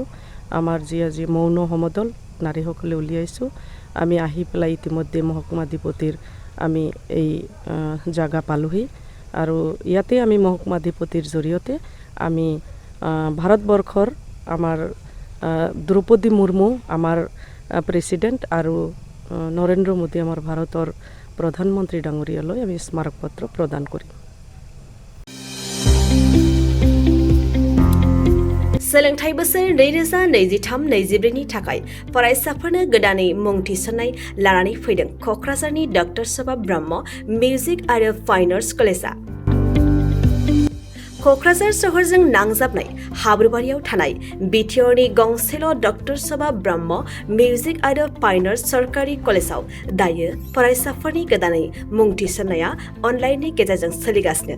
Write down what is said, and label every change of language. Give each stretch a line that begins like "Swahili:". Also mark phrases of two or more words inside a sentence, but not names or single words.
Assamese: আমাৰ আজি মৌন সমদল নাৰীসকলে উলিয়াইছোঁ আমি আহি পেলাই ইতিমধ্যে মহকুমাধিপতিৰ আমি এই জাগা পালোহি আৰু ইয়াতে আমি মহকুমাধিপতিৰ জৰিয়তে আমি ভাৰতবৰ্ষৰ আমাৰ দ্ৰৌপদী মুৰ্মু আমাৰ প্ৰেসিডেন্ট আৰু নৰেন্দ্ৰ মোদী আমাৰ ভাৰতৰ প্ৰধানমন্ত্ৰী ডাঙৰীয়ালৈ আমি স্মাৰক পত্ৰ প্ৰদান কৰিম।
Bodo: सोलोंथाइ बोसोर 2023-24 नि थाखाय फरायसाफोरनो गोदानै मुं थिसननाय लानानै फैदों क'क्राझारनि डक्टर सभा ब्रह्म मिउजिक आरो फाइन आर्ट्स कलेजआ। क'क्राझार सहरजों नांजाबनाय हाब्रुबारियाव थानाय बिटिआरनि गंसेल' डक्टर सभा ब्रह्म मिउजिक आरो फाइन आर्ट्स सरकारि कलेजआव दायो फरायसाफोरनि गोदानै मुं थिसननाया अनलाइननि गेजेरजों सोलिगासिनो।